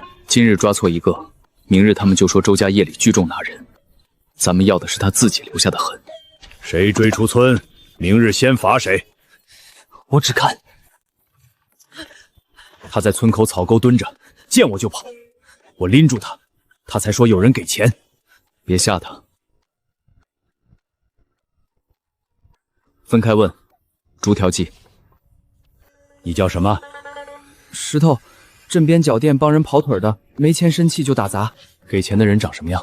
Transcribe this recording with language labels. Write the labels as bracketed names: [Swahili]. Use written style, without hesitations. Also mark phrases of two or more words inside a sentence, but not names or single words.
[Chinese] 今日抓錯一個，明日他們就說周家夜裡聚眾拿人。咱們要的是他自己留下的痕。誰追出村，明日先罰誰。我只看。他在村口草溝蹲着，見我就跑，我拎住他，他才說有人給錢。別嚇他。分開問，逐條記。你叫什麼？石頭，鎮邊腳店幫人跑腿的，沒錢生氣就打砸。給錢的人長什麼樣？